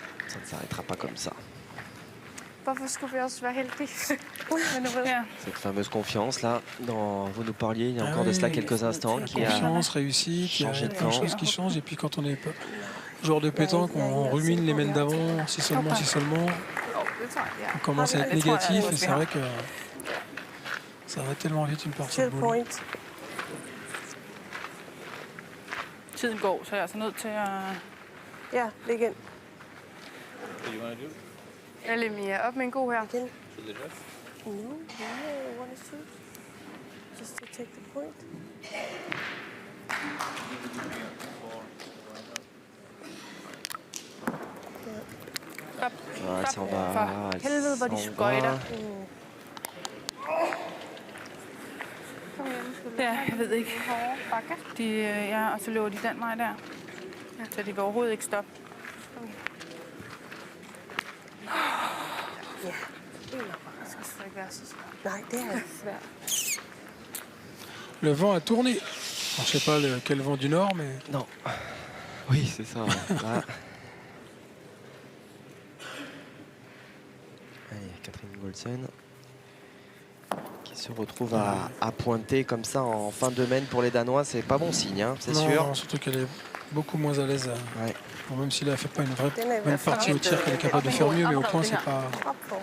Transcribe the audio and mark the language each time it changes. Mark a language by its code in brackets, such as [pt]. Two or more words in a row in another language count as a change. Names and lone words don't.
[fr] Ça ne s'arrêtera pas comme ça. [da] Hvorfor skulle vi også være heldige? Ja. [fr] Cette fameuse confiance là, vous nous parliez il y a Ah encore de cela oui. quelques instants, qui a Confiance, réussite, il y a changé de plein de camp. choses qui changent. Et puis quand on est joueur de pétanque, on rumine les mènes d'avant, si seulement, [da] Det tror jeg, ja. [fr] on commence à être [da] det tror jeg [fr] négatif. [da] også, [fr] Et [da] vi [fr] c'est [da] har. [fr] vrai que ça va tellement vite une partie de [da] Chill [fr] boule. [da] point. Tiden går, så jeg er altså nødt til at... Ja, læg ind. Eller Mia, op med en god her. Igen. [en] No, I want to shoot. Just to take the point. [fr] Ouais, elle s'en va. [da] For [fr] elle [da] helvede, hvor de [fr] s'en [da] skøjter. [fr] va. [da] Ja, jeg ved ikke. Ja, og så løber de den vej der. Så de kan overhovedet ikke stoppe. Nej, det er svært. [fr] Le vent a tourné. Alors, je ne sais pas quel vent du nord, mais Non. Oui, c'est ça. Là. Allez, Catherine Golsen qui se retrouve à pointer comme ça en fin de mène pour les Danois. C'est pas bon signe, hein, c'est non, sûr. non, surtout qu'elle est beaucoup moins à l'aise. Ouais. Bon, même si elle a fait pas une vraie [da] Den er i [fr] bonne [da] hvert fald [fr] partie au tir, qu'elle est capable de faire mieux, mais au point, c'est pas. [da] op foran.